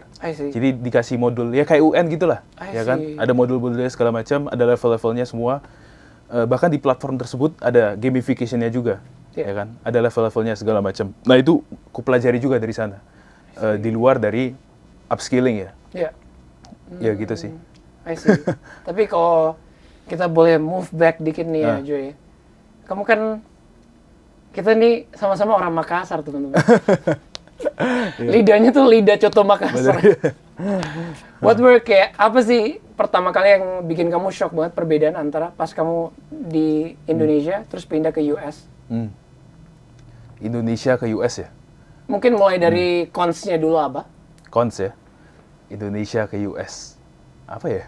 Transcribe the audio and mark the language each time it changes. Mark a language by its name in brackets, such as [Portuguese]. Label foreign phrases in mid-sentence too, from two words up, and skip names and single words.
[Indonesian] Jadi dikasih modul ya kayak UN gitulah, ya kan? Ada modul-modulnya segala macam, ada level-levelnya semua. Bahkan di platform tersebut ada gamification-nya juga, ya kan? Ada level-levelnya segala macam. Nah itu kupelajari juga dari sana, di luar dari upskilling ya. Ya gitu sih. [English] I see. [Indonesian] Tapi kalau kita boleh [English] move back [Indonesian] dikit nih ya, Joy. Kamu kan, kita nih sama-sama orang Makassar, teman-teman. Lidahnya tuh lidah coto Makassar. [English] What were [Indonesian] kayak, apa sih pertama kali yang bikin kamu shock banget perbedaan antara pas kamu di Indonesia, terus pindah ke US? Indonesia ke US ya? Mungkin mulai dari cons-nya dulu apa? Cons ya? Indonesia ke US. Apa ya?